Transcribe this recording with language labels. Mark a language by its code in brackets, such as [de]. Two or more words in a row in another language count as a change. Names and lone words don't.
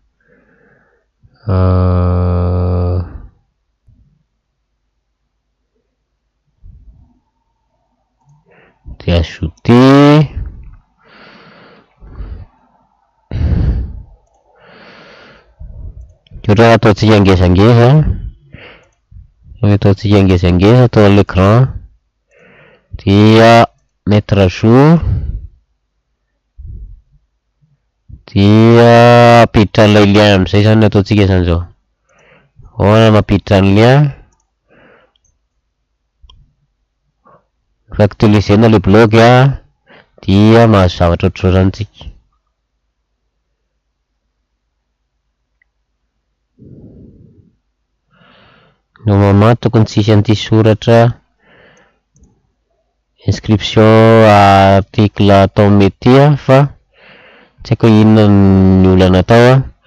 [mg] de ajouter ohatra ataontsika ngezangeza atao l'écran dia [fr] mettre à jour [mg] dia apiditra an'ilay lien amin'izay zany ataontsika zany zao. Ahoana mampiditra ny lien? Actualisena [fr] le blog [mg] dia mahazo zavatra ohatr'izao zany tsika. Normalement tokony tsisy an'ity soratra [fr] inscription article [mg] atao métier fa tsy haiko inona ny olana atao.